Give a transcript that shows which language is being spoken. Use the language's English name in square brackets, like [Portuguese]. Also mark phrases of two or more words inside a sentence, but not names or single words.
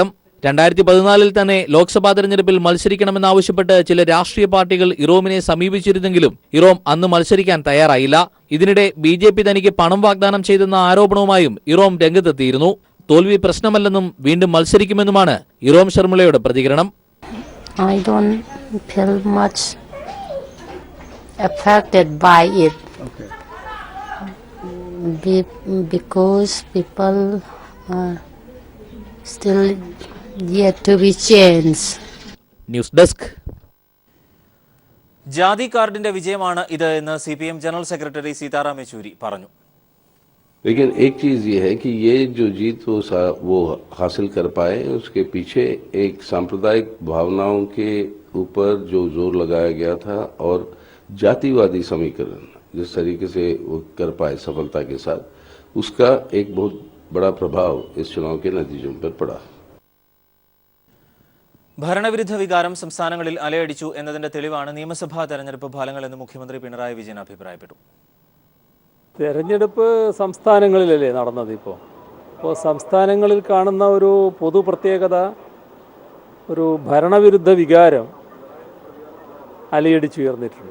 [Malayalam] 2014-ൽ തന്നെ ലോക്സഭാ തെരഞ്ഞെടുപ്പിൽ മത്സരിക്കണമെന്നാവശ്യപ്പെട്ട് ചില രാഷ്ട്രീയ പാർട്ടികൾ ഇറോമിനെ സമീപിച്ചിരുന്നെങ്കിലും ഇറോം അന്ന് മത്സരിക്കാൻ തയ്യാറായില്ല. ഇതിനിടെ BJP തനിക്ക് പണം വാഗ്ദാനം ചെയ്തെന്ന ആരോപണവുമായും ഇറോം രംഗത്തെത്തിയിരുന്നു. തോൽവി പ്രശ്നമല്ലെന്നും വീണ്ടും മത്സരിക്കുമെന്നുമാണ് ഇറോം ശർമിളയുടെ പ്രതികരണം. [English] I don't feel much affected by it. Because people still yet to be changed. news desk. [Malayalam] ജാതി കാർഡിന്റെ വിജയമാണ് ഇത് എന്ന് CPM [English] general secretary [Malayalam] സീതാറാം യെച്ചൂരി പറഞ്ഞു. [Hindi] लेकिन एक चीज ये है कि ये जो जीत वो हासिल कर पाए, उसके पीछे एक सांप्रदायिक भावनाओं के ऊपर जो जोर लगाया गया था और जातिवादी समीकरण जिस तरीके से वो कर पाए सफलता के साथ, उसका एक बहुत बड़ा प्रभाव इस चुनाव के नतीजों पर पड़ा. [Malayalam] ഭരണവിരുദ്ധ വികാരം സംസ്ഥാനങ്ങളിൽ അലയടിച്ചു എന്നതിന്റെ തെളിവാണ് നിയമസഭാ തെരഞ്ഞെടുപ്പ് ഫലങ്ങളെന്ന് മുഖ്യമന്ത്രി പിണറായി വിജയൻ അഭിപ്രായപ്പെട്ടു. തെരഞ്ഞെടുപ്പ് സംസ്ഥാനങ്ങളിലല്ലേ നടന്നത്. ഇപ്പോൾ സംസ്ഥാനങ്ങളിൽ കാണുന്ന ഒരു പൊതു പ്രത്യേകത, ഒരു ഭരണവിരുദ്ധ വികാരം അലയടിച്ചുയർന്നിട്ടുണ്ട്.